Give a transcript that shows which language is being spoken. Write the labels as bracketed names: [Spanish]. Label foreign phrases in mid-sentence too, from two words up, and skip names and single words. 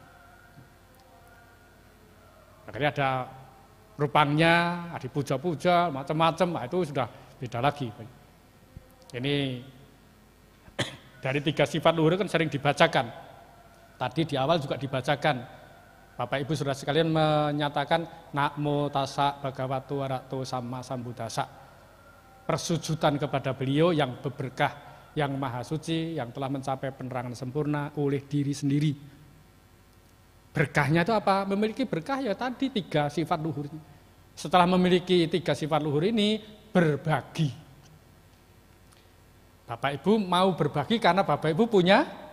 [Indonesian] Makanya ada rupangnya, ada puja-puja, macam-macam, nah itu sudah beda lagi. Ini dari 3 sifat luhur kan sering dibacakan. Tadi di awal juga dibacakan. Bapak Ibu Saudara sekalian menyatakan [Pali] Namo tassa bhagavato arahato samma sambuddhassa. [Indonesian] Persujudan kepada beliau yang berberkah, yang maha suci, yang telah mencapai penerangan sempurna oleh diri sendiri. Berkahnya itu apa? Memiliki berkah ya tadi 3 sifat luhur. Setelah memiliki 3 sifat luhur ini, berbagi. Bapak Ibu mau berbagi karena Bapak Ibu punya?